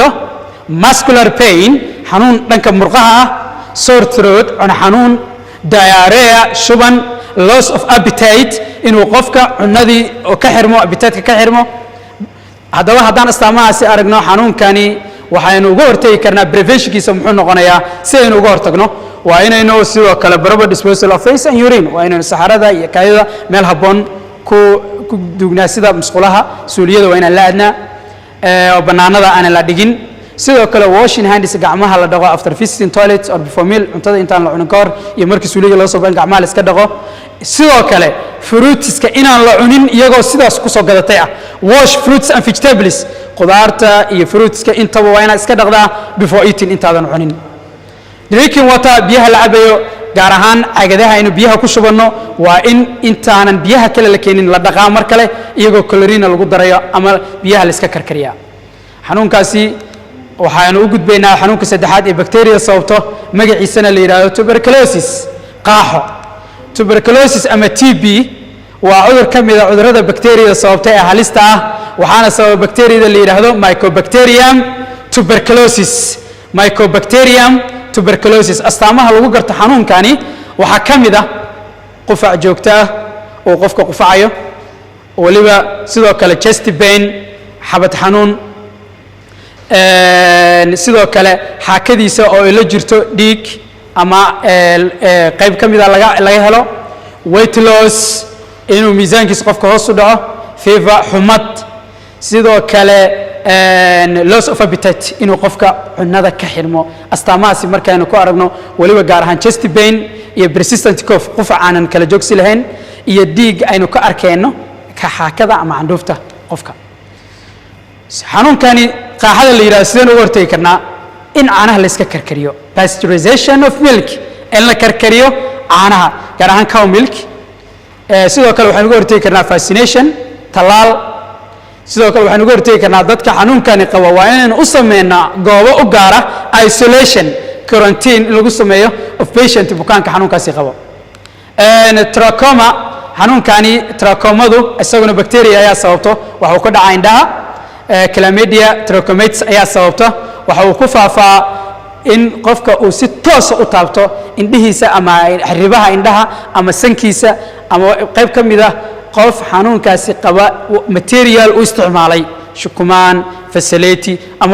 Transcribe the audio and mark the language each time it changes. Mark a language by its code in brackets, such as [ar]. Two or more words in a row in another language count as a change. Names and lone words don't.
[en] muscular pain [so] xanuun dhanka murqaha ah [en] sore throat [so] cuno xanuun diarrhea shuban [en] loss of appetite [so] inuu qofka cunadii ka xirmo appetite ka xirmo haddaba haddaan astaamahaasi aragno xanuunkani waxaynu uga hortagi karnaa preventionkiisa muxuu noqonayaa si aynu uga hortagno waa inaynu sidoo kale [en] proper disposal of face and urine [so] waa inaynu saxarada iyo kaadida meel habboon ku duugnaa sida musqulaha suuliyada waa inaan la aadnaa oo bannaanada aanan la dhigin sidoo kale [en] washing hands [so] gacmaha la dhaqo [en] after visiting toilet or before meal [so] cuntada intaan la cunin ka hor iyo markii suuliga loo soo baxo gacmaha la iska dhaqo sidoo kale fruitiska inaan la cunin iyagoo sidaas ku soo gadatay ah [en] wash fruits and vegetables [so] qudaarta iyo fruitska intaba waa inaad iska dhaqdaa before eating intaadan cunin [en] drinking water [so] biyaha la cabayo gaar ahaan cagadaha aynu biyaha ku shubanno waa in intaanan biyaha kale la keenin la dhaqaa mar kale iyagoo chlorine lagu darayo ama biyaha la iska karkariyaa xanuunkaasi waxaanu u gudbaynaa xanuunka saddexaad ee bacteria sababto magaciisana la yidhaahdo tuberculosis qaaxo tuberculosis ama TB waa cudur ka mid ah cudurrada bacteria sababta ee halista ah waxaana sababa bacteriada la yidhaahdo Mycobacterium tuberculosis Mycobacterium tuberculosis astaamaha lagu garto xanuunkani waxaa ka mid ah qufac joogto ah oo qofka qufacayo waliba sidoo kale [en] chest pain [so] xabad xanuun sidoo kale xaakadiisa oo ay la jirto dhiig ama qayb ka mid ah laga helo [en] weight loss [so] inuu miisaankiisa qofka hoos u dhaco fever xumad sidoo kale [en] loss of appetite [so] inuu qofka cunada ka xirmo astaamahaasi markaaynu ku aragno waliba gaar ahaan [en] chest pain [so] iyo [en] persistent cough [so] qufac aanan kala joogsi lahayn iyo dhiig aynu ka arkayno ka xaakada ama candhuufta qofka xanuunkani qaaxada la yidhahdo sideen uga hortagi karnaa in caanaha la iska karkariyo [en] pasteurization of milk [so] in la karkariyo caanaha gaar ahaan [en] cow milk [so] sidoo kale waxaan uga hortagi karnaa vaccination tallaal sidoo kale waxaan uga hortagi karnaa dadka xanuunkani qaba waa inaynu u sameynaa goobo u gaara [en] isolation quarantine [so] in lagu sameeyo [en] of patient [so] bukaanka xanuunkaasi qabo trachoma xanuunkani trachomadu isaguna bacteria ayaa sababto waxa uu ka dhacaa indhaha chlamydia trachomatis ayaa sababta waxa uu ku faafaa in qofka uu si toos u taabto indhihiisa ama xiribaha indhaha ama sankiisa ama qayb ka mid ah qof xanuunkaasi qaba material uu isticmaalay shukumaan facility ama